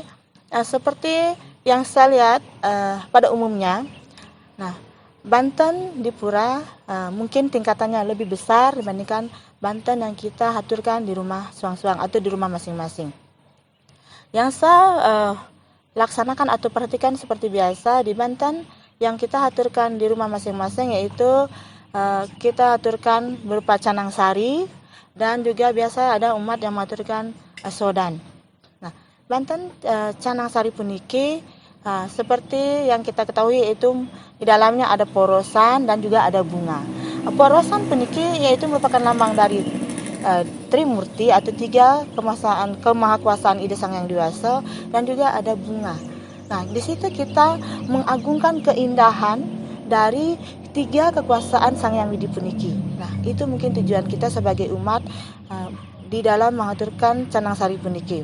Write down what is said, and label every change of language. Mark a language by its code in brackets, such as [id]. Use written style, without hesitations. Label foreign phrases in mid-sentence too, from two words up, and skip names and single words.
[id] Seperti yang saya lihat pada umumnya, nah, Banten di pura mungkin tingkatannya lebih besar dibandingkan Banten yang kita haturkan di rumah suang-suang atau di rumah masing-masing. Yang saya laksanakan atau perhatikan seperti biasa di Banten yang kita haturkan di rumah masing-masing, yaitu kita haturkan berupa canang sari dan juga biasa ada umat yang mengaturkan sodan. Nah, Banten canang sari puniki seperti yang kita ketahui yaitu di dalamnya ada porosan dan juga ada bunga. Porosan puniki yaitu merupakan lambang dari Trimurti atau 3 kemahakuasaan Ida Sang Hyang Dewasa, dan juga ada bunga. Nah, di situ kita mengagungkan keindahan dari 3 kekuasaan Sang Hyang Widi Puniki. Nah, itu mungkin tujuan kita sebagai umat di dalam mengaturkan Canang Sari Puniki.